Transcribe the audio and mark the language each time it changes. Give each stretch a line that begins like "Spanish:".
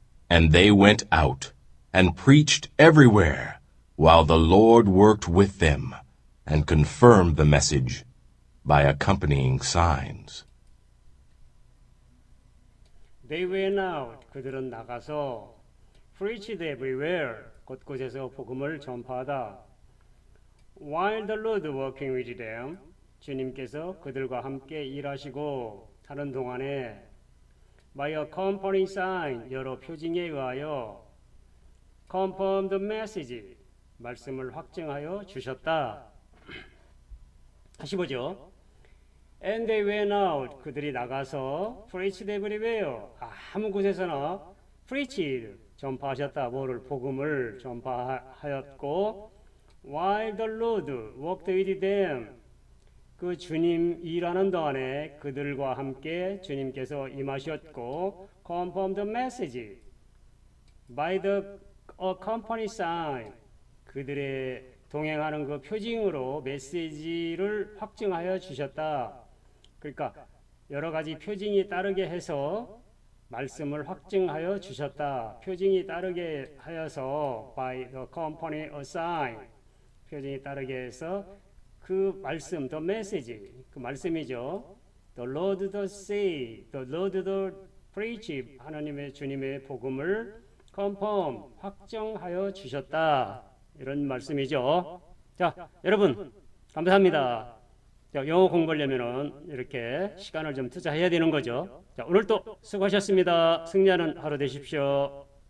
English: And they went out and preached everywhere, while the Lord worked with them and confirmed the message by accompanying signs. They went out,
Korean: 그들은 나가서
English: preached everywhere,
Korean: 곳곳에서 복음을 전파하다.
English: While the Lord working with them,
Korean: 주님께서 그들과 함께 일하시고 하는 동안에
English: by a company sign,
Korean: 여러 표징에 의하여
English: confirm the message,
Korean: 말씀을 확증하여 주셨다. 다시 보죠.
English: And they went out,
Korean: 그들이 나가서
English: preached everywhere,
Korean: 아무 곳에서나
English: preached,
Korean: 전파하셨다. 뭐를? 복음을 전파하였고
English: while the Lord worked with them,
Korean: 그 주님 일하는 동안에 그들과 함께 주님께서 임하셨고
English: confirm the message by the company sign,
Korean: 그들의 동행하는 그 표징으로 메시지를 확증하여 주셨다. 그러니까 여러 가지 표징이 따르게 해서 말씀을 확증하여 주셨다. 표징이 따르게 하여서
English: by the company sign,
Korean: 표징이 따르게 해서 그 말씀,
English: the message,
Korean: 그 말씀이죠.
English: The Lord the say, the Lord the preach,
Korean: 하나님의 주님의 복음을
English: confirm,
Korean: 확정하여 주셨다. 이런 말씀이죠. 자, 여러분 감사합니다. 자, 영어 공부하려면은 이렇게 시간을 좀 투자해야 되는 거죠. 자, 오늘도 수고하셨습니다. 승리하는 하루 되십시오.